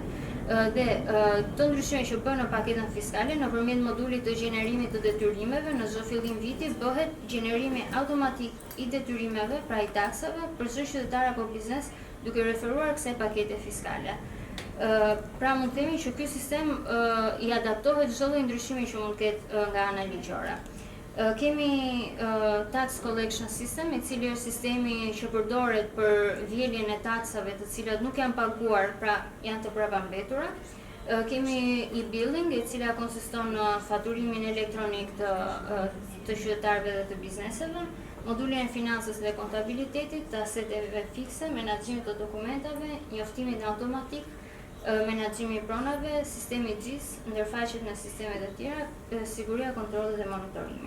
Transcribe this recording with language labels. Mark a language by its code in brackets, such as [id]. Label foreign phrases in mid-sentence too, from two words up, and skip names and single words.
[sq] Dhe të ndryshime që bëhen në paketën fiskale nëpërmjet modulit të gjenerimit të detyrimeve në çdo fillim viti bëhet gjenerimi automatik i detyrimeve, pra i taksave, për çdo qytetar apo biznes duke referuar kësaj pakete fiskale. Pra mund të themi që ky sistem i adaptohet çdo lloj ndryshimi që mund të ketë nga ana ligjore. Kemi [en] tax collection system, [sq] i cili është sistemi që përdoret për vjeljen e taksave të cilat nuk janë paguar, pra janë të prapambetura. Kemi e-billing, e cila konsiston në faturimin elektronik të qytetarëve dhe të bizneseve, modulin e financës dhe kontabilitetit, të aseteve fikse, menaxhimit të dokumentave, njoftimin automatik, menaxhimi i pronave, sistemi GIS, ndërfaqet në sistemet e tjera, siguria, kontrolli dhe monitorimi.